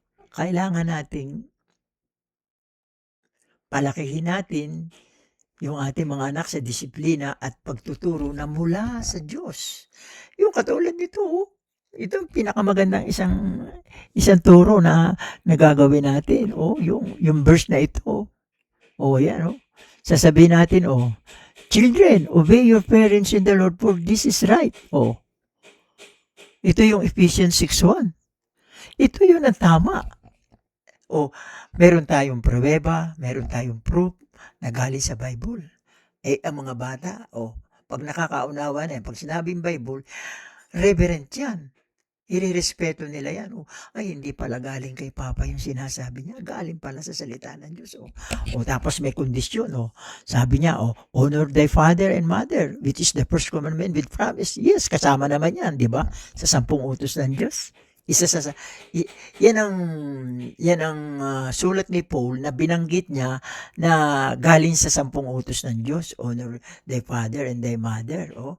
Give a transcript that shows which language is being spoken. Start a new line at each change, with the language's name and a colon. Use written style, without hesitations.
Filipino: Kailangan nating palakihin natin yung ating mga anak sa disiplina at pagtuturo na mula sa Diyos. Yung katulad nito, oh, ito ang pinakamagandang isang turo na nagagawin natin. Oh, yung verse na ito. Oh, yan, oh. Sasabihin natin, oh,
English: children, obey your parents in the Lord for this is right.
Filipino: Oh, ito yung Ephesians 6:1. Ito yun ang tama. O meron tayong pruweba, meron tayong proof na galing sa Bible. Eh, ang mga bata, pag nakakaunawa na yan, pag sinabing Bible, reverent yan. Irerespeto nila yan. Ay, hindi pala galing kay Papa yung sinasabi niya. Galing pala sa salita ng Diyos. Tapos may kondisyon. Sabi niya,
English: honor thy father and mother, which is the first commandment with promise.
Filipino: Yes, kasama naman yan, di ba? Sa 10 utos ng Diyos. Isa sa yan ang sulat ni Paul na binanggit niya na galing sa 10 utos ng Diyos.
English: Honor thy father and thy mother.